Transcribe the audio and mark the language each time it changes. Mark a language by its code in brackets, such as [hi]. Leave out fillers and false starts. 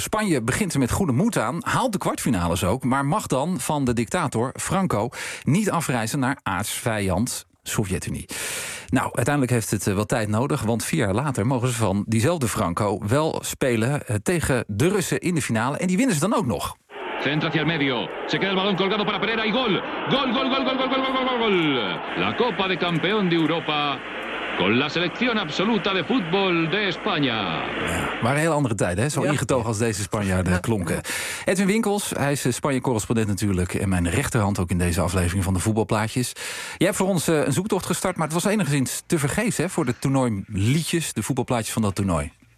[nl] Spanje begint er met goede moed aan, haalt de kwartfinales ook, maar mag dan van de dictator Franco niet afreizen naar aartsvijand Sovjet-Unie. Nou, uiteindelijk heeft het wat tijd nodig, want 4 jaar later mogen ze van diezelfde Franco wel spelen tegen de Russen in de finale en die winnen ze dan ook nog. [es] Centro hacia el medio. Se queda el balón colgado para Pereira y gol. Gol, gol, gol, gol, gol, gol, gol, gol, gol. La Copa de Campeón de Europa. Con la selección absoluta de fútbol de España. [nl] Ja, maar een heel andere tijd, hè? Zo ingetogen als deze Spanjaarden klonken. Edwin Winkels, hij is Spanje-correspondent natuurlijk en mijn rechterhand ook in deze aflevering van de Voetbalplaatjes. Jij hebt voor ons een zoektocht gestart, maar het was enigszins te vergeefs, hè, voor de toernooiliedjes, de voetbalplaatjes van dat toernooi.